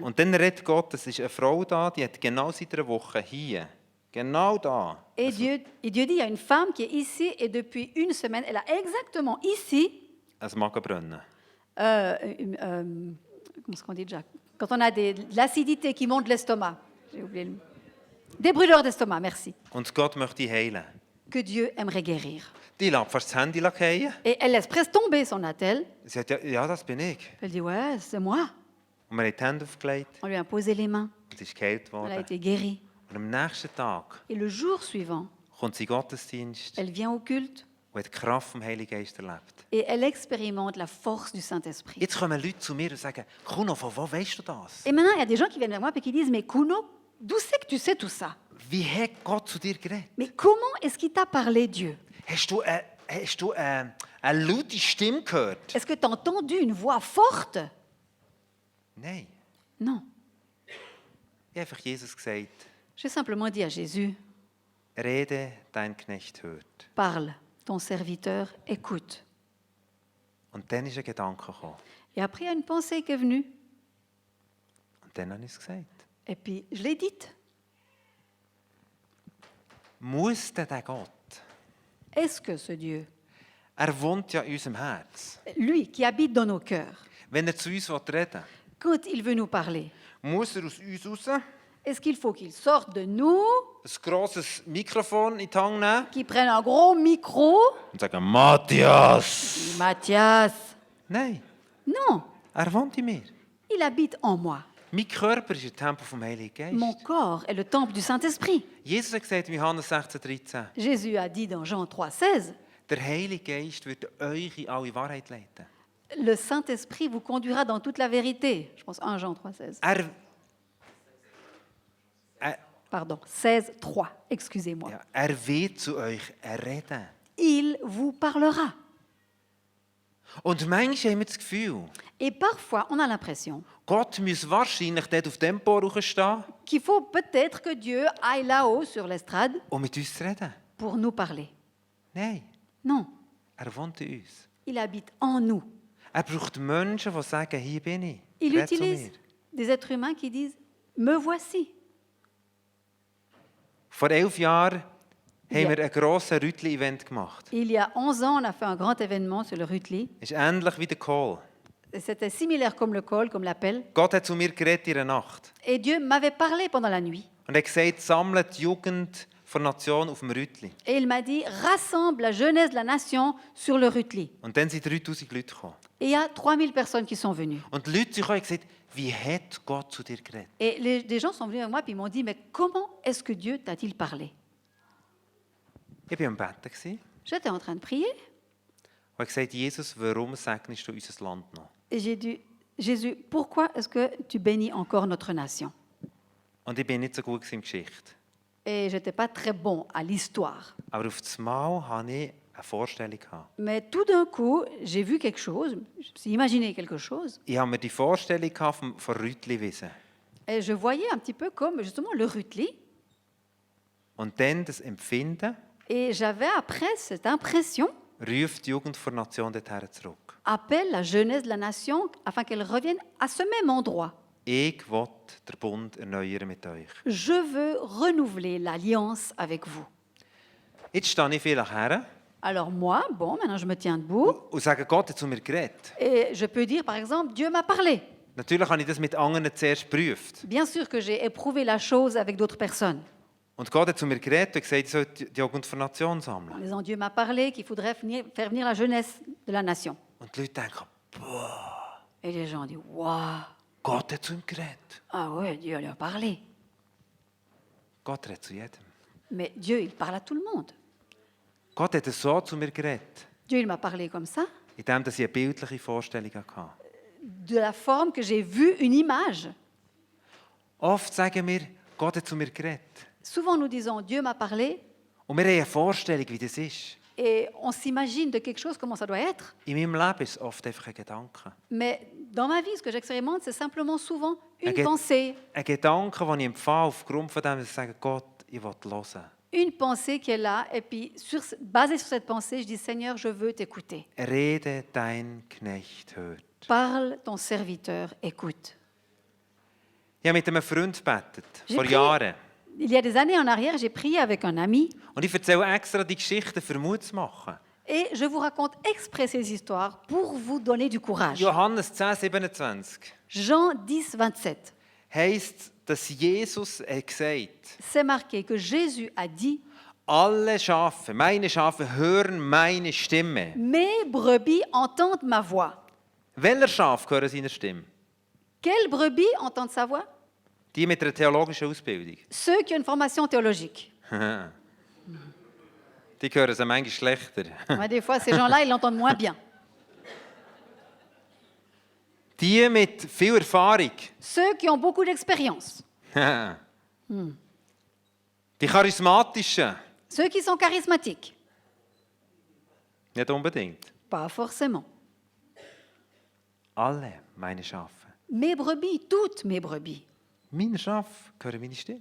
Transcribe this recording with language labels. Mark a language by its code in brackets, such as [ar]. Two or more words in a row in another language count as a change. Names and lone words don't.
[de] Und dann redet Gott, es ist eine Frau da, die hat genau seit einer Woche hier, genau da, [fr] Et Dieu dit, il y a une femme qui est ici et depuis une semaine, elle a exactement ici, [de] ein Magenbrennen. [fr] comment est-ce qu'on dit déjà? Quand on a de l'acidité qui monte de l'estomac. J'ai oublié le mot. Des brûleurs d'estomac, merci. [de] Und Gott möchte die heilen. [fr] Que Dieu aimerait guérir. [de] Die lässt fast das Handy fallen. [fr] Et elle laisse presque tomber son attel. [de] Sie sagt, ja, das bin ich. [fr] Elle dit, ouais, c'est moi. [de] Und wir haben die Hände aufgelegt [fr] On lui a posé les mains. [de] und sie ist geheilt [fr] Elle a [de] worden. [fr] été guérie. [de] Und am nächsten Tag [fr] Et le jour suivant, [de] kommt sie in den Gottesdienst [fr] elle vient au culte [de] und hat die Kraft vom Heiligen Geist erlebt. [fr] et elle expérimente la force du Saint-Esprit. [de] Jetzt kommen Leute zu mir und sagen, Kuno, von wo weißt du das? [fr] Et maintenant, il y a des gens qui viennent vers moi et qui disent, mais Kuno, d'où c'est que tu sais tout ça? [de] Wie hat Gott zu dir geredet? [fr] Mais comment est-ce qu'il t'a parlé, Dieu? [de] Hast du eine laute Stimme gehört? [fr] Est-ce que tu as entendu une voix forte? [de] Nein. [fr] Non. [de] Ich habe einfach Jesus gesagt, [fr] J'ai simplement dit à Jésus, [de] rede, dein Knecht hört. [fr] parle, ton serviteur écoute. [de] Und dann ist ein Gedanke gekommen. [fr] Et après, il y a une pensée qui est venue. [de] Und dann habe ich es gesagt. [fr] Et puis, je l'ai dite. [de] Muss denn der Gott, [fr] Est-ce que ce Dieu, [de] wohnt ja in unserem Herz. [fr] lui qui habite dans nos cœurs, [de] Wenn zu uns reden will, [fr] quand il veut nous parler, [de] muss aus uns raus [fr] est-ce qu'il faut qu'il sorte de nous, [de] ein grosses Mikrofon in die Hand nehmen [fr] qu'il prenne un gros micro? [de] und sagen, Matthias! [fr] Matthias, [de] Nein, [fr] non, [de] wohnt in mir. [fr] il habite en moi. [de] Mein Körper ist ein Tempel vom Heiligen [fr] Mon [de] Geist. [fr] corps est le temple du Saint-Esprit. [de] Jesus hat gesagt in Johannes 16,13, [fr] Jésus a dit dans Jean 3,16, [de] der Heilige Geist wird euch in alle Wahrheit leiten. [fr] le Saint-Esprit vous conduira dans toute la vérité. Je pense 1 Jean 3,16. Pardon, 16,3, excusez-moi. [de] Ja, wird zu euch reden. [fr] Il vous parlera. [de] Und manchmal haben wir das Gefühl, [fr] Et parfois, on a l'impression [de] Gott muss wahrscheinlich dort auf dem Empor stehen, [fr] qu'il faut peut-être que Dieu aille là-haut sur l'estrade [de] um mit uns zu reden. [fr] pour nous parler. [de] Nein, [fr] Non, [de] wohnt in uns. [fr] il habite en nous. [de] Braucht Menschen, die sagen, hier bin ich. [fr] Il [de] Red zu [fr] utilise [de] mir. [fr] des êtres humains qui disent « Me voici ». [de] Vor 11 Jahren Ja. haben wir ein grosses Rütli-Event gemacht. [fr] Il y a 11 ans, on a fait un grand événement sur le Rütli. [de] Es ist ähnlich wie der Call. [fr] C'était similaire comme le call, comme l'appel. [de] Gott hat zu mir geredet in der Nacht. [fr] Et Dieu m'avait parlé pendant la nuit. [de] Und er hat gesagt, sammelt die Jugend der Nation auf dem Rütli. [fr] Et il m'a dit « Rassemble la jeunesse de la nation sur le Rütli [de] Und dann sind 3000 Leute gekommen. ». [fr] Et il y a 3000 personnes qui sont venues. [de] Und die Leute sind gekommen und haben gesagt, wie hat Gott zu dir geredet? [fr] Et des gens sont venus à moi et m'ont dit « Mais comment est-ce que Dieu t'a-t-il parlé ?» [de] Ich war am Betten [fr] J'étais en train de prier [de] und habe gesagt, Jesus, warum segnest du unser Land noch? [fr] et j'ai dit « Jésus, pourquoi est-ce que tu bénis encore notre nation ?» [de] Und ich bin nicht so gut in Geschichte. [fr] Et je n'étais pas très bon à l'histoire. [de] Aber auf das Mal hatte ich eine Vorstellung. [fr] Mais tout d'un coup, j'ai vu quelque chose, je me suis imaginé quelque chose, [de] Ich hatte mir die Vorstellung von Rütliwiese. [fr] et je voyais un petit peu comme justement le Rütli. [de] Und dann das Empfinden, [fr] Et j'avais après cette impression, [de] ruft die Jugend der Nation dorthin zurück. [fr] appelle la jeunesse de la nation afin qu'elle revienne à ce même endroit. [de] Ich will den Bund erneuern mit euch. [fr] Je veux renouveler l'alliance avec vous. [de] Jetzt stehe ich vielleicht her [fr] Alors moi, bon, maintenant je me tiens debout [de] und sage, Gott hat zu mir geredet. [fr] et je peux dire par exemple, Dieu m'a parlé. [de] Natürlich habe ich das mit anderen zuerst geprüft. [fr] Bien sûr que j'ai éprouvé la chose avec d'autres personnes. [de] Und Gott hat zu mir geredet und gesagt, ich soll die Jugend für Nation [fr] En [de] sammeln. [fr] disant, Dieu m'a parlé qu'il faudrait faire venir la jeunesse de la nation. [de] Und die Leute denken, [fr] Et les gens disent, waouh, [de] Gott hat zu ihm geredet. [fr] ah ouais, Dieu lui a parlé. [de] Gott redet zu jedem. [fr] Mais Dieu, il parle à tout le monde. [de] Gott hat so zu mir geredet, [fr] Dieu, il m'a parlé comme ça, [de] indem ich eine bildliche Vorstellung hatte. [fr] de la forme que j'ai vu une image. [de] Oft sagen wir, Gott hat zu mir geredet. [fr] Souvent, nous disons, Dieu m'a parlé, [de] Und wir haben eine Vorstellung, wie das ist. [fr] et on s'imagine de quelque chose, comment ça doit être. [de] In meinem Leben ist es oft einfach ein Gedanke. [fr] Mais dans ma vie, ce que j'expérimente, c'est simplement souvent une Ok. pensée. [de] Ein Gedanke, den ich empfange, aufgrund von dem, dass ich sage, Gott, ich will hören. [fr] Une pensée qui est là, et puis basée sur cette pensée, je dis, Seigneur, je veux t'écouter. [de] Rede, dein Knecht hört. [fr] Parle, ton serviteur écoute. [de] Ich habe mit einem Freund gebetet, [fr] J'ai [de] vor [fr] prié. [de] Jahren. [fr] Il y a des années en arrière, j'ai prié avec un ami, [de] Und ich erzähle extra die Geschichten, für Mut zu machen. [fr] et je vous raconte exprès ces histoires pour vous donner du courage. [de] Johannes 10, 27 [fr] Jean 10, 27. [de] heisst, dass Jesus gesagt hat, [fr] C'est marqué que Jésus a dit, [de] alle Schafe, meine Schafe hören meine Stimme. [fr] mes brebis entendent ma voix. [de] Welcher Schaf hören seine Stimme? [fr] Quelles brebis entendent sa voix? [de] Die mit einer theologischen Ausbildung. [fr] Ceux qui ont une formation théologique. [de] Die hören sie manchmal schlechter. [fr] Ouais, des fois, ces gens-là, ils l'entendent moins bien. [de] Die mit viel Erfahrung. [fr] Ceux qui ont beaucoup d'expérience. [de] Die charismatischen. [fr] Ceux qui sont charismatiques. [de] Nicht unbedingt. [fr] Pas forcément. [de] Alle meine Schafe. [fr] Mes brebis, toutes mes brebis. [de] Meine Schafe hören meine Stimme.